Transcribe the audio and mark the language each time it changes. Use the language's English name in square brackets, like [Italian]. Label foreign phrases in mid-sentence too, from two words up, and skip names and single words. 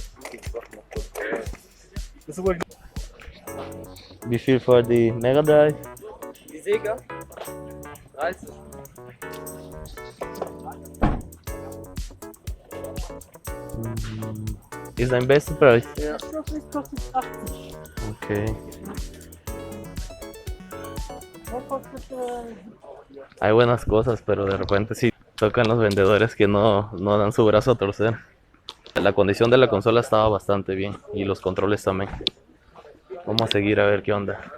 [German] Das ist wohl Wie viel für die Mega Drive? die Sega. 30. Ist ein bester Preis. Ja. Das kostet 80. Ok. [Spanish] Hay buenas cosas, pero de repente sí tocan los vendedores que no dan su brazo a torcer. La condición de la consola estaba bastante bien y los controles también. Vamos a seguir a ver qué onda.